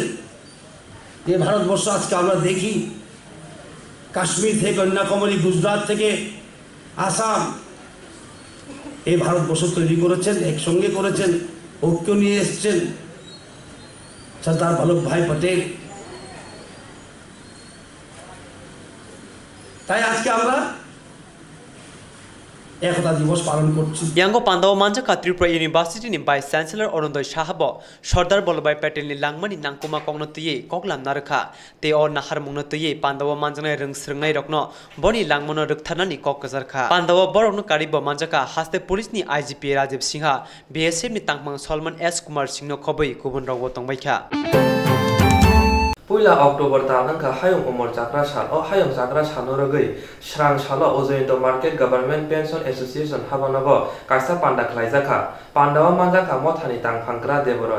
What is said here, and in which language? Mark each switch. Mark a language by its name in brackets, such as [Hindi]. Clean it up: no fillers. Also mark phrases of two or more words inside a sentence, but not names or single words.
[Bangla] যে ভারতবর্ষ আজকে আমরা দেখি, কাশ্মীর থেকে কন্যাকুমারী, গুজরাট থেকে আসাম, এই ভারতবর্ষ তৈরি করেছেন, একসঙ্গে করেছেন, ঐক্য নিয়ে এসছেন সর্দার বল্লভভাই পটেল। তাই আজকে আমরা একতা দিবস পালন করছি। [Kok Borok] Yango Pandawa Manjaka Tripura University ni [English] Vice Chancellor [Kok Borok] Orondo Shahabo Sardar Vallabhbhai Patel ni Langmani Nangkoma Kongnotiye Koklam Narkha te or Nahar Mungnotiye Pandawa Manjana Rungsrngai Rokno Boni Langmono Rukthanani Kokazarkha Pandawa Borokno Karibo Manjaka Haste Police ni IGP Rajiv Singha BSF ni Tangmang Solomon S Kumar Singh no Khoboi Kubun Rawo Tongbaikha Puila October Tanangka Hayong Umor Chakra Sal o Hayong Chakra Sanorogui Swrangchati Ojointo Market Government Pension Association Habanago Kaisa Panda Klaizaka Pandawa Manjaka Mothani Tangphangra Deboroi